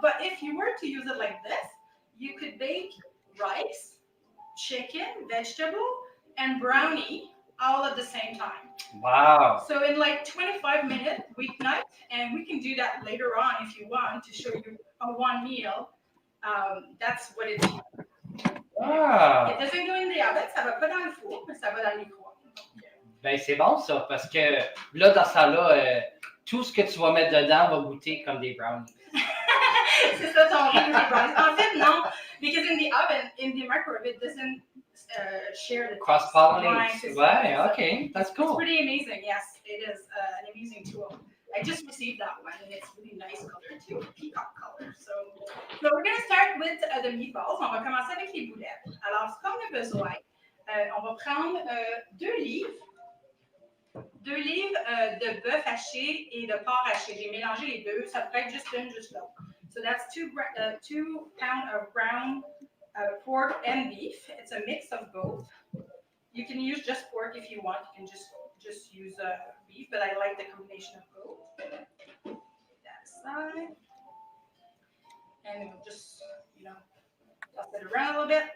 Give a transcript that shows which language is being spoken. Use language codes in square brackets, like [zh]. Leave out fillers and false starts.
[en] But if you were to use it like this, you could bake rice, chicken, vegetable, and brownie all at the same time. Wow. So in like 25 minutes, weeknight, and we can do that later on if you want to show you a one meal. That's what it is. Ah. It doesn't go in the oven, [fr] ça va pas dans le four, mais ça va dans le micro-ondes. Ben c'est bon ça, parce que là, dans ça là, tout ce que tu vas mettre dedans va goûter comme des brownies. C'est ça, ton brownies. En fait, non, [en] because in the oven, in the microwave, it doesn't share the cross-pollinate. Right, okay, that's cool. It's pretty amazing. Yes, it is an amazing tool. I just received that one, and it's really nice color too, peacock color. So So we're going to start with the meatballs. [fr] On va commencer avec les boulettes. Alors, ce qu'on a besoin, on va prendre 2 livres. 2 livres de bœuf haché et de porc haché. J'ai mélangé les deux. Ça peut être juste une, juste l'autre. [en] So that's 2 pounds of ground pork and beef. It's a mix of both. You can use just pork if you want. You can just use beef, but I like the combination of both. That side. And we'll just, toss it around a little bit.